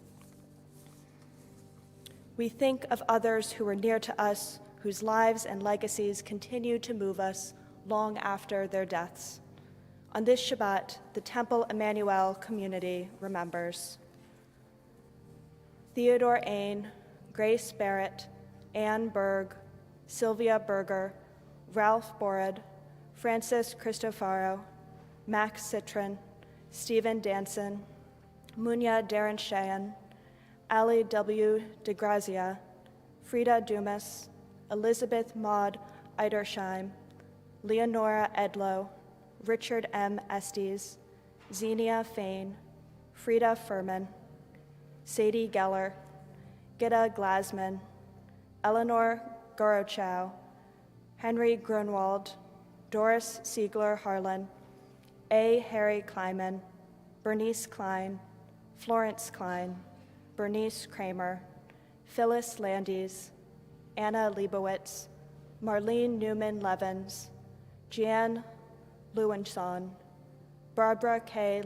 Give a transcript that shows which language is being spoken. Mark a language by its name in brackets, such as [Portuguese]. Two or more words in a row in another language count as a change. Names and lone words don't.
[English] We think of others who were near to us, whose lives and legacies continue to move us long after their deaths. On this Shabbat, the Temple Emanu-El community remembers Theodore Ain, Grace Barrett, Anne Berg, Sylvia Berger, Ralph Borod, Francis Cristofaro, Max Citron, Stephen Danson, Munya Darren Sheehan, Ali W. DeGrazia, Frida Dumas, Elizabeth Maud Eidersheim, Leonora Edlow, Richard M. Estes, Xenia Fain, Frida Furman, Sadie Geller, Gitta Glasman, Eleanor Gorochow, Henry Grunwald, Doris Siegler Harlan, A. Harry Kleiman, Bernice Klein, Florence Klein, Bernice Kramer, Phyllis Landis, Anna Leibowitz, Marlene Newman Levens, Jan Lewinson, Barbara K.